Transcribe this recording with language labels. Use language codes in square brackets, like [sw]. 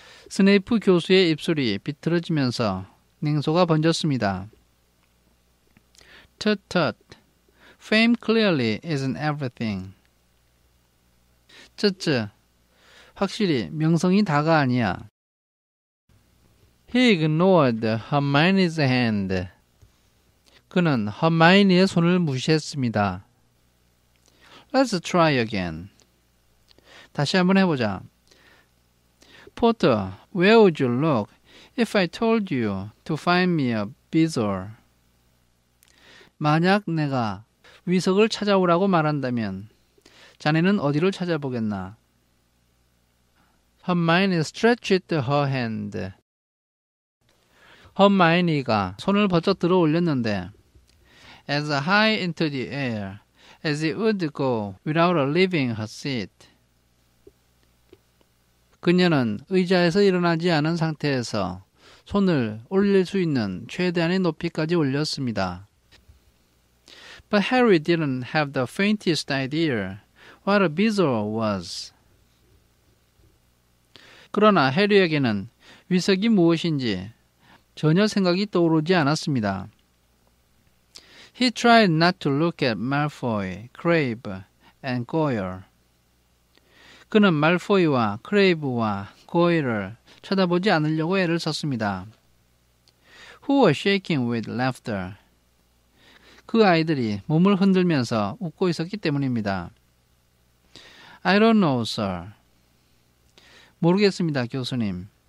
[ko] 스네이프 교수의 입술이 비틀어지면서 냉소가 번졌습니다. [en] Tut tut. Fame clearly isn't everything. [ko] 쯔쯔. 확실히 명성이 다가 아니야. [en] He ignored Hermione's hand. [ko] 그는 허마이니의 손을 무시했습니다. [en] Let's try again. [ko] 다시 한번 해보자. [en] Potter, where would you look if I told you to find me a bezoar? [ko] 만약 내가 위석을 찾아오라고 말한다면 자네는 어디를 찾아보겠나? [en] Hermione stretched her hand. [ko] 허마이니가 손을 번쩍 들어 올렸는데 [en] as high into the air as it would go without leaving her seat. [ko] 그녀는 의자에서 일어나지 않은 상태에서 손을 올릴 수 있는 최대한의 높이까지 올렸습니다. [en] But Harry didn't have the faintest idea what a bezoar was. [ko] 그러나 해리에게는 위석이 무엇인지 전혀 생각이 떠오르지 않았습니다. [en] He tried not to look at Malfoy, Crabbe, and Goyle. [ko] 그는 말포이와 크레이브와 고일을 쳐다보지 않으려고 애를 썼습니다. [en] Who were shaking with laughter. [ko] 그 아이들이 몸을 흔들면서 웃고 있었기 때문입니다. [en] I don't know, sir. [ko] 모르겠습니다, 교수님.